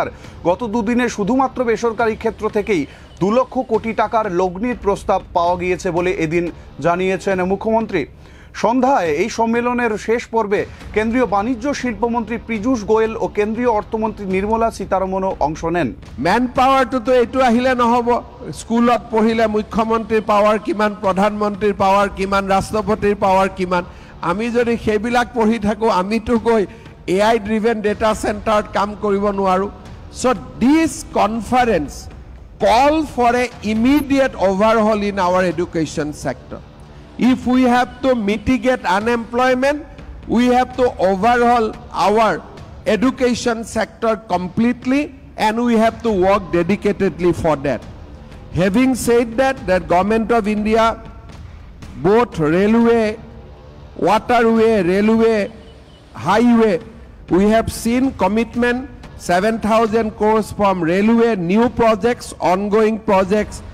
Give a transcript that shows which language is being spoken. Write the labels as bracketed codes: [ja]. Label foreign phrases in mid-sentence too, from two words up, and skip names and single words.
[bn] গত দুদিনে শুধুমাত্র বেসরকারি ক্ষেত্র থেকেই 2 লক্ষ কোটি টাকার লগ্নির প্রস্তাব পাওয়া গিয়েছে বলে এদিন জানিয়েছেন মুখ্যমন্ত্রী। সন্ধ্যায় এই সম্মেলনের শেষ পর্বে কেন্দ্রীয় বাণিজ্য শিল্পমন্ত্রী পীযূষ গোয়েল ও কেন্দ্রীয় অর্থমন্ত্রী নির্মলা সীতারমণও অংশ নেন। [as] মেন পাৱাৰটোতো এইটো আহিলে নহ'ব। স্কুলত পঢ়িলে মুখ্যমন্ত্ৰীৰ পাৱাৰ কিমান, প্ৰধানমন্ত্ৰীৰ পাৱাৰ কিমান, ৰাষ্ট্ৰপতিৰ পাৱাৰ কিমান, আমি যদি সেইবিলাক পঢ়ি থাকোঁ আমিতো গৈ [en] AI driven data [as] চেণ্টাৰত কাম কৰিব নোৱাৰোঁ। [en] So this conference call for a immediate overhaul in our education sector. If we have to mitigate unemployment, we have to overhaul our education sector completely, and we have to work dedicatedly for that. Having said that, the Government of India, both railway, waterway, railway, highway, we have seen commitment 7,000 crores from railway, new projects, ongoing projects.